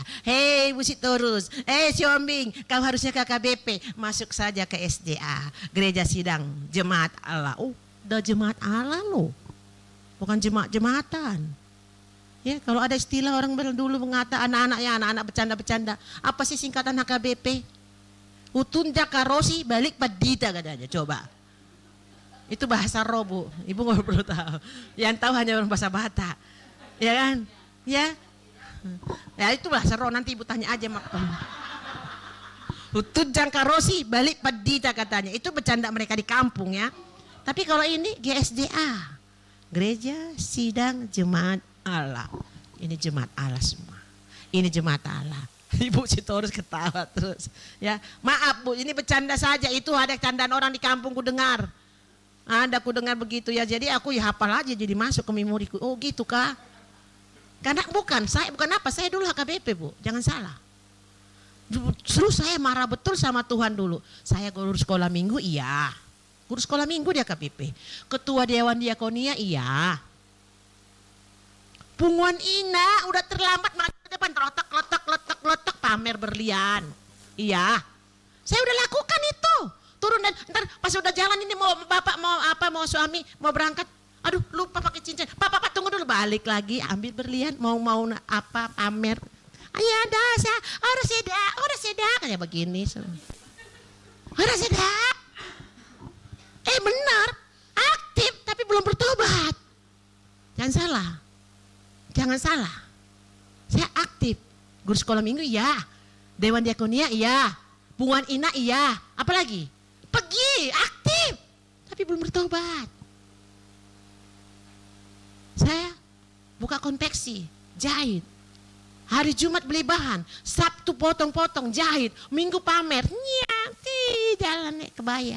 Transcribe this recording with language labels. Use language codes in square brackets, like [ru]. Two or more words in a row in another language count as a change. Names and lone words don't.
[id] Hei Busitorus, Siombing, kau harusnya ke HKBP. Masuk saja ke SDA, Gereja Sidang Jemaat Allah. Oh, udah Jemaat Allah loh. Bukan jemaat-jemaatan. Ya, kalau ada istilah orang dulu mengata anak-anak bercanda-bercanda. Apa sih singkatan HKBP? [bbc] Utunja karosi balik padita [id] katanya, coba. Itu bahasa roh Bu, Ibu nggak perlu tahu. Yang tahu hanya orang bahasa Batak, ya kan? Ya itu bahasa roh, nanti Ibu tanya aja mak. [bbc] Utunja karosi balik padita [id] katanya, itu bercanda mereka di kampung ya. Tapi kalau ini GSDA, Gereja Sidang Jemaat Allah. Ini Jemaat Allah semua. Ini Jemaat Allah. Ibu Sitorus ketawa terus. Ya, maaf Bu, ini bercanda saja. Itu ada candaan orang di kampung ku dengar. Ada ku dengar begitu ya. Jadi aku ya hafal aja jadi masuk ke memoriku. Oh gitu kah? Karena bukan apa? Saya dulu HKBP Bu. Jangan salah. Terus saya marah betul sama Tuhan dulu. Saya guru sekolah minggu iya. Guru sekolah minggu di HKBP. Ketua Dewan Diakonia iya. Punguan Ina udah terlambat ke depan letak pamer berlian. Iya. Saya udah lakukan itu. Turun dan ntar pas udah jalan ini mau bapak mau suami mau berangkat. Aduh lupa pakai cincin. Pak tunggu dulu, balik lagi ambil berlian mau apa pamer. Ayah dasa orang seda kayak begini. Orang seda. Benar aktif tapi belum bertobat. Jangan salah. Saya aktif. Guru sekolah minggu iya. Dewan Diakonia iya. Punguan Ina iya. Apalagi? Pergi, aktif. Tapi belum bertobat. Saya buka konveksi, jahit. Hari Jumat beli bahan, Sabtu potong-potong, jahit. Minggu pamer, jalan naik kebaya.